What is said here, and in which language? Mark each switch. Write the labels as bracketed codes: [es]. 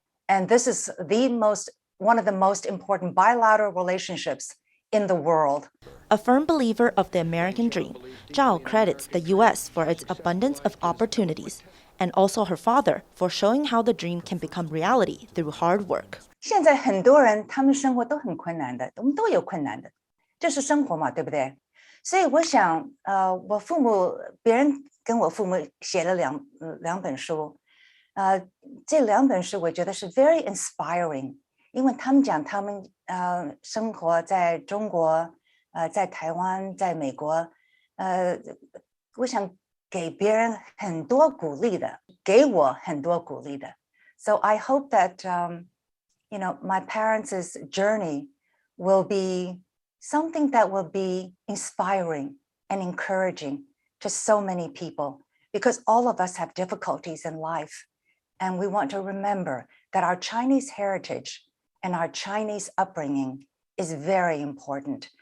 [en] And this is one of the most important bilateral relationships in the world. A firm believer of the American dream, Zhao credits the U.S. for its abundance of opportunities, and also her father for showing how the dream can become reality through hard work. [zh] 现在很多人他们生活都很困难的，我们都有困难的，这是生活嘛，对不对？所以我想，我父母，别人跟我父母写了两本书，这两本书我觉得是 [en] very inspiring， [zh] 因为他们讲他们生活在中国，在台湾，在美国，我想给别人很多鼓励的，给我很多鼓励的。 [en] So I hope that my parents' journey will be something that will be inspiring and encouraging to so many people, because all of us have difficulties in life. And we want to remember that our Chinese heritage and our Chinese upbringing is very important.